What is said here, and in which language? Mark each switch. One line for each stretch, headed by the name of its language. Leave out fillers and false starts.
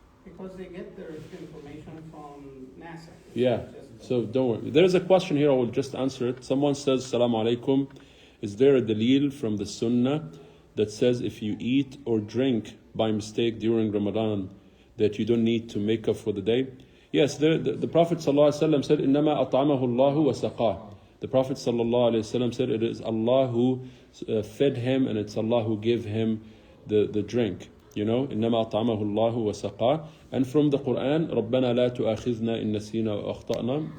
English: Because they get their information from NASA. Yeah, so don't worry. There is a question here, I will just answer it. Someone says, Assalamu alaikum, is there a dalil from the Sunnah that says if you eat or drink by mistake during Ramadan that you don't need to make up for the day? Yes, the Prophet ﷺ said,
Arabic: إِنَّمَا أَطْعَمَهُ اللَّهُ وَسَقَاهُ.
English: The Prophet ﷺ said, it is Allah who fed him and it's Allah who gave him the drink.
Arabic: إِنَّمَا أَطْعَمَهُ اللَّهُ وَسَقَاهُ.
English: And from the Quran,
Arabic: رَبَّنَا لَا تُؤَاخِذْنَا إِن نَسِينَا وَأَخْطَأْنَا.